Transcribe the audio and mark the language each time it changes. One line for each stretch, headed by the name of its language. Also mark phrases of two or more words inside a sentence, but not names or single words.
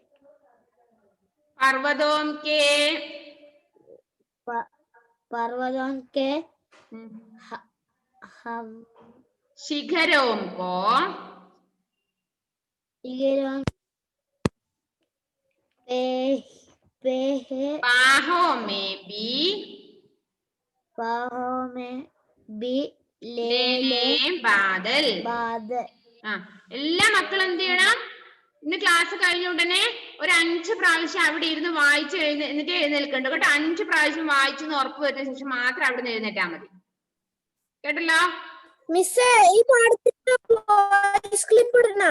Hindi: पर्वतों के शिखरों को बाहों में भी ले बादल.
Malayalam: എല്ലാ മക്കളും എന്ത് ചെയ്യണം? ഇന്ന് ക്ലാസ് കഴിഞ്ഞ ഉടനെ ഒരു 5 പ്രാവശ്യം അവിടെ ഇരുന്ന് വായിച്ച് എന്നിട്ട് എഴുന്നേൽക്കണ്ട കേട്ടോ. 5 പ്രാവശ്യം വായിച്ചെന്ന് ഉറപ്പ് വരുന്ന ശേഷം മാത്രം അവിടെ നിന്ന് എഴുന്നേറ്റാ മതി. കേട്ടല്ലോ മിസ്സേ? ഈ പാഠത്തിന്റെ വോയിസ് ക്ലിപ്പ് ഇടണോ?